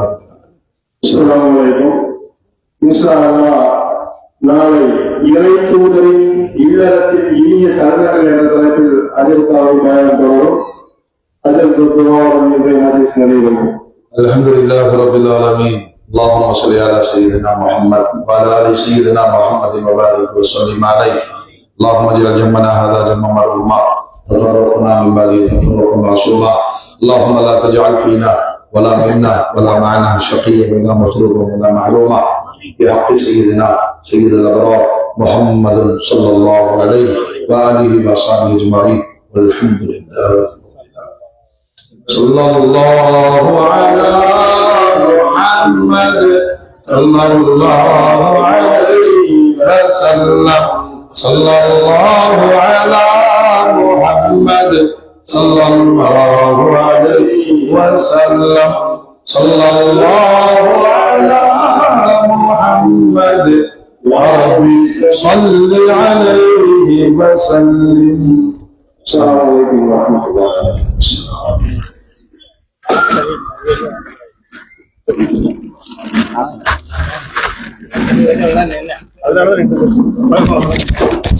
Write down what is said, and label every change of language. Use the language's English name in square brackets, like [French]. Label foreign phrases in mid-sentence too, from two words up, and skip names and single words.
[Arabic] السلام عليكم. إن شاء الله [Tamil] நாளை இறை தூதரின் இல்லறத்தின் இனிய தருணங்கள் என்ற தலைப்பில் அதற்காக பயணம் தொடரும். அதற்கு துஆவுடன் இன்றைய ஹதீஸ் நடைபெறும். [Arabic] الحمد لله رب العالمين. اللهم صل على سيدنا محمد وعلى ال سيدنا محمد وبارك وسلم عليه. اللهم اجعل جمعنا هذا جمعا مرحوما وتفرقنا من بعده تفرقا معصوما. اللهم لا تجعل فينا ولا منا ولا معنا شقيا ولا مطرودا ولا محروما بحق سيدنا سيد الابرار محمد صلى الله عليه واله وصحبه اجمعين والحمد لله. صلى الله على محمد صلى الله عليه وسلم صلى الله على محمد صلى الله عليه وسلم صلى الله على محمد وَرَبِّ صَلِّ عَلَيْهِ وَسَلِّمْ. السلام عليكم ورحمة الله [Tamil] அதனால